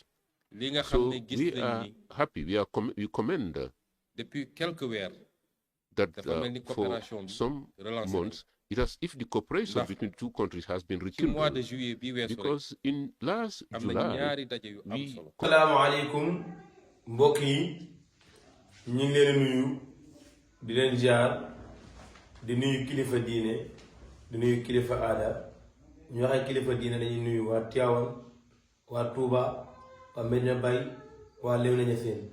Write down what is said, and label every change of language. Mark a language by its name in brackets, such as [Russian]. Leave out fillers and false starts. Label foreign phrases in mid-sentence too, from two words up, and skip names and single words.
[English] So we are happy, we commend that for some months, it has, if the cooperation between two countries has been rekindled, because in last July, we... [Arabic] Assalamu alaikum, [Wolof] mbokk yi, ñu ngi leen nuyu, di leen jaar, di nuyu kilifa diine, di nuyu kilifa aada. Ñu waxe kilifa diine dañuy nuyu waa Tivaouane, waa Touba, waa Medina Baye, waa Léona Niassène.